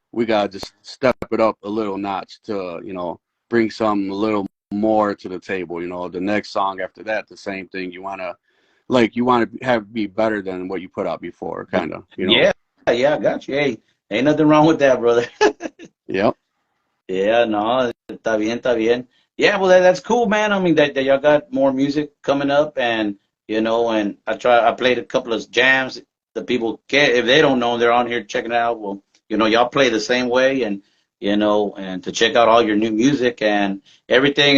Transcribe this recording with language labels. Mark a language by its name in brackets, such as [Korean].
[English] we gotta just step it up a little notch to, you know, bring something a little more to the table. You know, the next song after that, the same thing. You want to have be better than what you put out before, kind of. You know. Yeah. Yeah, I got you. Hey, ain't nothing wrong with that, brother. Yep. Yeah, [Spanish] no, está bien, está bien. [English] Yeah, well, that's cool, man. I mean, that y'all got more music coming up, and and I played a couple of jams. The people get if they don't know, they're on here checking it out. Well, y'all play the same way, and and to check out all your new music and everything.